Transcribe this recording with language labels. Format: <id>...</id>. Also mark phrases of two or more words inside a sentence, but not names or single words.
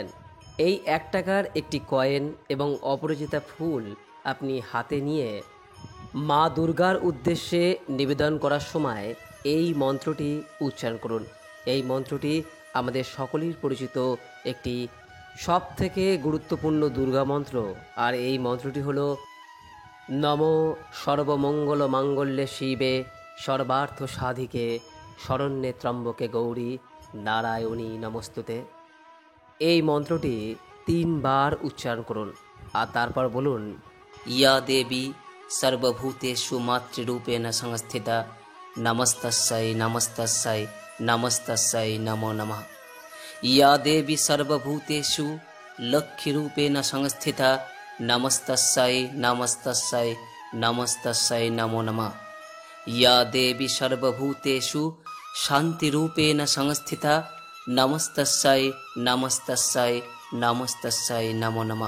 <bn>এই 1 টাকার একটি কয়েন এবং অপরাজিতা ফুল আপনি হাতে নিয়ে মা দুর্গার উদ্দেশ্যে নিবেদন করার সময় এই মন্ত্রটি উচ্চারণ করুন। এই মন্ত্রটি আমাদের সকলের পরিচিত একটি সবথেকে গুরুত্বপূর্ণ দুর্গা মন্ত্র, আর এই মন্ত্রটি হলো</bn> <sa>নমো সর্বমঙ্গল মাঙ্গল্যে শিবে সর্বার্থ সাধিকে শরণ্যে ত্রম্বকে গৌরী নারায়ণী নমস্তুতে।</sa> <bn>এই মন্ত্রটি 3 বার উচ্চারণ করুন আর তারপর বলুন,</bn> <sa>ইয়া দেবী সর্বভূতেষু মাতৃরূপেণ সংস্থিতা নমস্তস্যৈ নমস্তস্যৈ নমস্তস্যৈ নমো নমঃ। ইয়া দেবী সর্বভূতেষু লক্ষ্মীরূপেণ সংস্থিতা নমস্তস্যৈ নমস্তস্যৈ নমস্তস্যৈ নমো নমঃ। ইয়া দেবী সর্বভূতেষু শান্তিরূপেণ সংস্থিতা নমস্তস্যৈ নমস্তস্যৈ নমস্তস্যৈ নমো নমঃ।</sa>